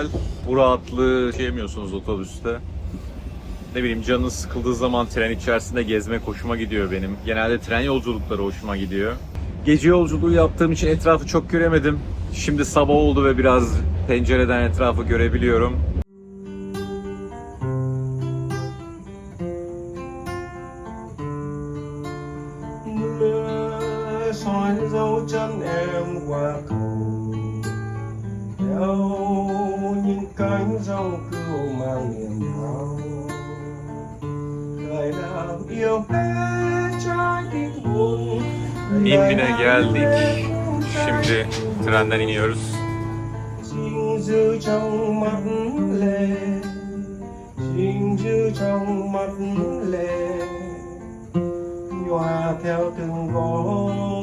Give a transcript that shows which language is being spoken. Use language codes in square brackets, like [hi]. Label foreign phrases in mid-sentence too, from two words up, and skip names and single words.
[tr] Bu rahatlığı yemiyorsunuz otobüste. Ne bileyim, canınız sıkıldığı zaman tren içerisinde gezmek hoşuma gidiyor benim. Genelde tren yolculukları hoşuma gidiyor. Gece yolculuğu yaptığım için etrafı çok göremedim. Şimdi sabah oldu ve biraz pencereden etrafı görebiliyorum. [vi] Soi dấu chân em qua cầu theo những cánh rau cừu mang niềm đau đời nào yêu hết trái tim buồn. [tr] İnbin'e geldik. Şimdi trenden iniyoruz. [vi] Xin giữ trong mắt lệ, xin giữ trong mắt lệ, nhòa theo từng gót